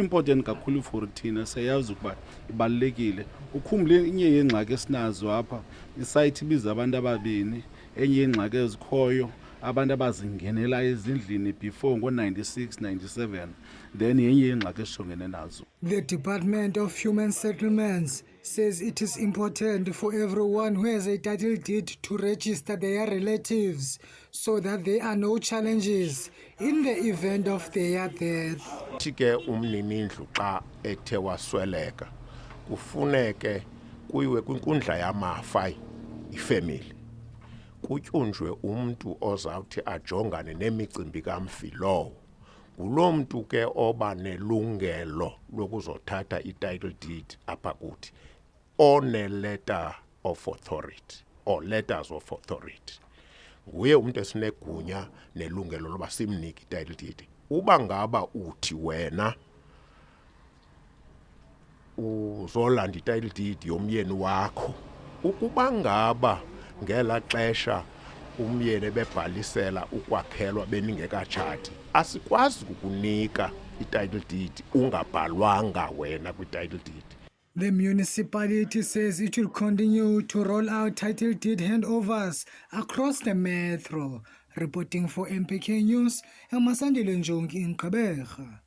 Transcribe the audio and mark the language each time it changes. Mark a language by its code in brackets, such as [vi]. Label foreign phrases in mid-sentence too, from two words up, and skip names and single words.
[xh] Important kakhulu for thina siyazi ukuba ibalulekile. Ukhumbule inye yeengxaki esinazo apha isite ibiza abantu ababini, enye yeengxaki ezikhoyo abantu abazingenela ezindlini before ngo-96, 97, then yenye yeengxaki esijongene nazo. [en] The Department of Human Settlements says it is important for everyone who has a title deed to register their relatives so that there are no challenges in the event of their death. [xh] Ke umninindlu xa ethe wasweleka kufuneke kuyiwe kwinkundla yamafa ifamily kutyunjwe umntu ozawuthi ajongane nemicimbi kamfi lowo. Ngulo mntu ke oba nelungelo lokuzothatha i-title deed apha kuthi [en] one-letter of authority or letters of authority. [xh] Nguye umntu esinegunya nelungelo loba simnike i-title deed. Uba ngaba uthi wena uzolanda i-title deed yomyeni wakho, ukuba ngaba ngela xesha umyeni ebebhalisela ukwakhelwa beningekatshati, asikwazi kukunika i-title deed ungabhalwanga wena kwi-title deed. [en] The municipality says it will continue to roll out title deed handovers across the metro. Reporting for MPK News, Masandile Njongi in Gqeberha.